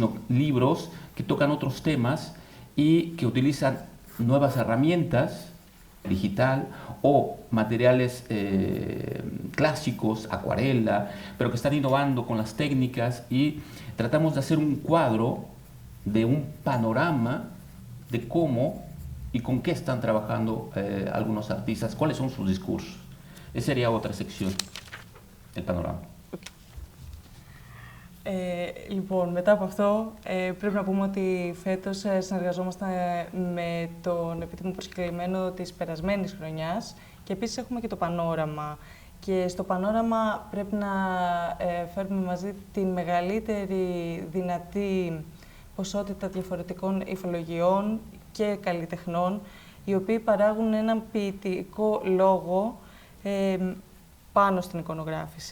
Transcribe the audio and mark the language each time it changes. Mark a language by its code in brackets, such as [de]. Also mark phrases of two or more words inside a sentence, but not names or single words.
[es] libros que tocan otros temas y que utilizan nuevas herramientas digital o materiales clásicos, acuarela, pero que están innovando con las técnicas y tratamos de hacer un cuadro de un panorama de cómo y con qué están trabajando algunos artistas, cuáles son sus discursos. Esa sería otra sección, el panorama. [el] Λοιπόν, μετά από αυτό, πρέπει να πούμε ότι φέτος συνεργαζόμαστε με τον επίτιμο προσκεκλημένο της περασμένης χρονιάς και επίσης έχουμε και το πανόραμα. Και στο πανόραμα πρέπει να φέρουμε μαζί τη μεγαλύτερη δυνατή ποσότητα διαφορετικών υφολογιών και καλλιτεχνών, οι οποίοι παράγουν έναν ποιητικό λόγο πάνω στην εικονογράφηση.